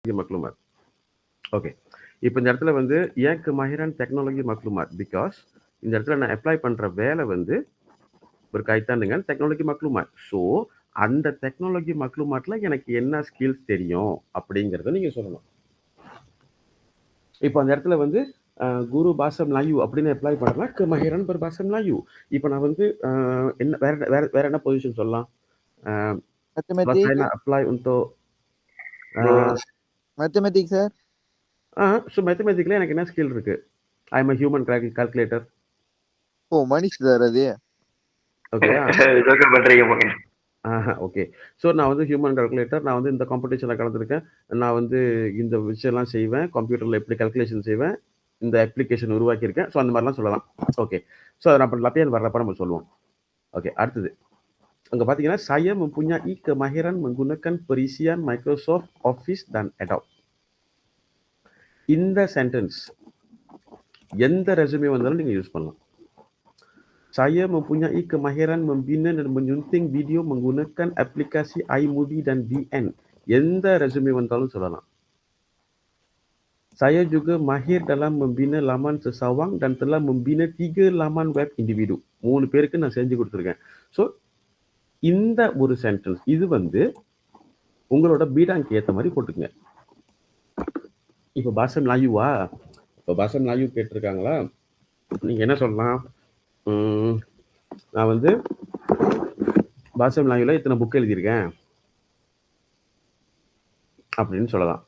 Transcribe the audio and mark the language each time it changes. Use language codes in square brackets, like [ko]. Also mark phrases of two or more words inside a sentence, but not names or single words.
[ms] maklumat. [ta] ஓகே. இப்ப இந்த இடத்துல வந்து ஏன் [ms] kemahiran teknologi maklumat? [ta] Because இந்த இடத்துல நான் அப்ளை பண்ற வேலை வந்து [ms] berkaitan dengan teknologi maklumat. [ta] ஸோ அந்த [ms] teknologi maklumat [ta] ல எனக்கு என்ன ஸ்கில்ஸ் தெரியும் அப்படிங்கிறத நீங்க சொல்லணும். இப்போ அந்த இடத்துல வந்து [ms] guru bahasa Melayu [ta] அப்படின்னு அப்ளை பண்றேன்னா [ms] kemahiran berbahasa Melayu. [ta] இப்போ நான் வந்து என்ன வேற வேற வேற என்ன பொசிஷன் சொல்லலாம்? [ms] Kalau saya Matematik, nak apply untuk matematik sir. [ta] ஸோ மேத்தமெட்டிக்ல எனக்கு என்ன ஸ்கில் இருக்கு? [en] I am a human calculator. [ta] Oh, மனிஷ் சார் அது. ஓகேயா? ஜோக்கர் பண்றீங்க போங்க. ஓகே. ஸோ நான் வந்து [en] human calculator. [ta] நான் வந்து இந்த காம்படிஷனில் கலந்துருக்கேன். நான் வந்து இந்த விஷயம்லாம் செய்வேன். கம்ப்யூட்டரில் எப்படி கால்குலேஷன் செய்வேன். இந்த அப்ளிகேஷன் உருவாக்கியிருக்கேன். ஸோ அந்த மாதிரிலாம் சொல்லலாம். ஓகே. ஸோ அதை நம்ம லப்பியன் வர்றப்ப நம்ம சொல்லுவோம். ஓகே. அடுத்தது அங்கே பார்த்தீங்கன்னா [ms] saya mempunyai kemahiran menggunakan perisian Microsoft Office dan Adobe. [ta] இந்த சென்டென்ஸ் எந்த ரெசுமே வந்தாலும் நீங்கள் யூஸ் பண்ணலாம். [ms] Saya mempunyai kemahiran membina dan menyunting video menggunakan aplikasi iMovie dan VN. [ta] எந்த ரெசுமே வந்தாலும் சொல்லலாம். [ms] Saya juga mahir dalam membina laman sesawang dan telah membina 3 laman web individu. [ta] 3 பேருக்கு நான் செஞ்சு கொடுத்துருக்கேன். ஸோ இந்த ஒரு சென்டென்ஸ் இது வந்து உங்களோட பீடாங்க்கு ஏற்ற மாதிரி போட்டுக்குங்க. இப்போ [ms] bahasa Melayu [ta] வா? இப்போ [ms] bahasa Melayu [ta] கேட்டிருக்காங்களா? நீங்கள் என்ன சொல்லலாம்? நான் வந்து [ms] bahasa Melayu [ta] ல இத்தனை புக் எழுதியிருக்கேன் அப்படின்னு சொல்லலாம்.